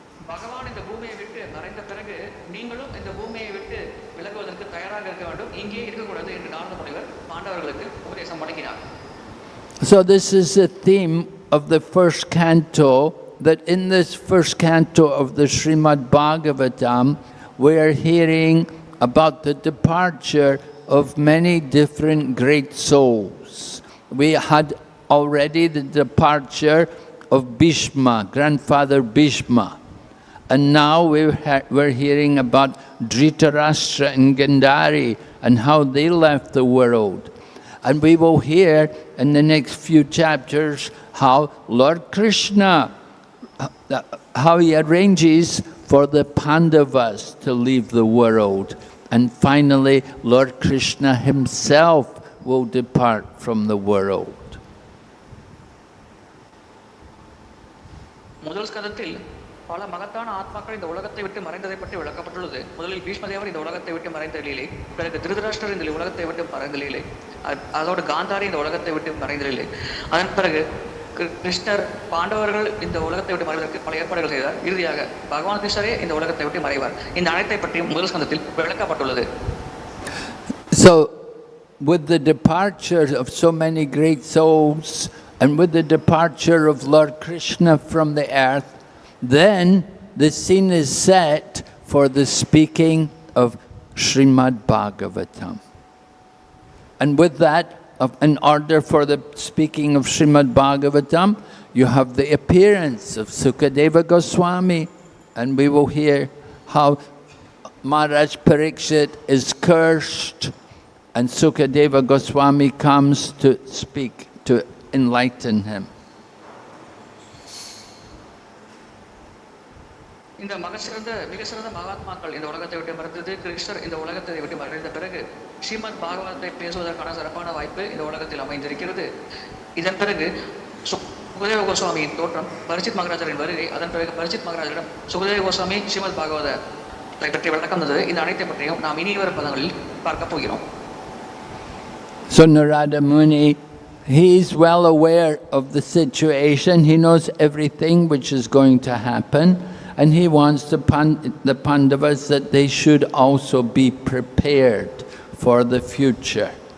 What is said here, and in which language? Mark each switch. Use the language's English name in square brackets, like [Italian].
[Tamil] பகவான் இந்த பூமியை விட்டு மறைந்த பிறகு நீங்களும் இந்த பூமியை விட்டு விலகுவதற்கு தயாராக இருக்க வேண்டும், இங்கே இருக்கக்கூடாது என்று நாரத முனிவர் பாண்டவர்களுக்கு உபதேசம் வழங்கினார். [English] So this is the theme of the first canto, that in this first canto of the Srimad Bhagavatam, we are hearing about the departure of many different great souls. We had already the departure of Bhishma, grandfather Bhishma. And now we're hearing about Dhritarashtra and Gandhari and how they left the world. And we will hear in the next few chapters how Lord Krishna, how he arranges for the Pandavas to leave the world. And finally, Lord Krishna himself will depart from the world. [Tamil] முதல் ஸ்கந்தத்தில் பல மகத்தான ஆத்மாக்கள் இந்த உலகத்தை விட்டு மறைந்ததை பற்றி விளக்கப்பட்டுள்ளது. முதலில் பீஷ்மதேவர் இந்த உலகத்தை விட்டு மறைந்த நிலையிலே, பிறகு திருதராஷ்டிரர் இந்த உலகத்தை விட்டு மறைந்த நிலையிலே, அதோடு காந்தாரி இந்த உலகத்தை விட்டு மறைந்த நிலையிலே, அதன் பிறகு கிருஷ்ணர் பாண்டவர்கள் இந்த உலகத்தை விட்டு மறைவதற்கு பல ஏற்பாடுகள் செய்தார். இறுதியாக பகவான் கிருஷ்ணரே இந்த உலகத்தை விட்டு மறைவார். இந்த அனைத்தை பற்றியும் முதல் ஸ்கந்தத்தில் விளக்கப்பட்டுள்ளது. [English] So with the departure of so many great souls and with the departure of Lord Krishna from the earth, then the scene is set for the speaking of Srimad Bhagavatam. And with that, in order for the speaking of Srimad Bhagavatam, you have the appearance of Sukadeva Goswami, and we will hear how Maharaj Parikshit is cursed, and Sukadeva Goswami comes to speak, to enlighten him. [Tamil] இந்த மிக சிறந்த மகாத்மாக்கள் இந்த உலகத்தை விட்டு மறைந்தது, கிருஷ்ணர் இந்த உலகத்தை விட்டு மறைந்த பிறகு ஸ்ரீமத் பாகவதத்தை பேசுவதற்கான சிறப்பான வாய்ப்பு இந்த உலகத்தில் அமைந்திருக்கிறது. இதன் பிறகு சுகதேவ கோஸ்வாமியின் தோற்றம், பரிசித் மகாராஜரின் வருகை, அதன் பிறகு பரிசித் மகாராஜரிடம் சுகதேவ கோஸ்வாமி ஸ்ரீமத் பாகவதத்தை பற்றி விளக்கம் தந்தது. இந்த அனைத்தை பற்றியும் நாம் இனி வரும் பதங்களில் பார்க்க போகிறோம். [English] So Narada Muni, he is well aware of the situation. He knows everything which is going to happen. And he wants the Pandavas that they should also be prepared for the future.